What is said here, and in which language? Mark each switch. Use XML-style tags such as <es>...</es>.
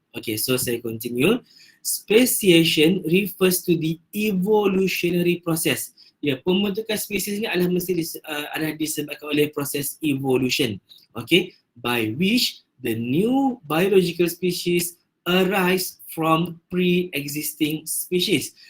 <en>Okay, so saya continue. Speciation refers to the evolutionary process.</en> <ms>Ya, pembentukan spesies ni adalah mesti adalah disebabkan oleh proses evolution.</ms> <en>Okay, by which the new biological species arise from pre-existing species.</en>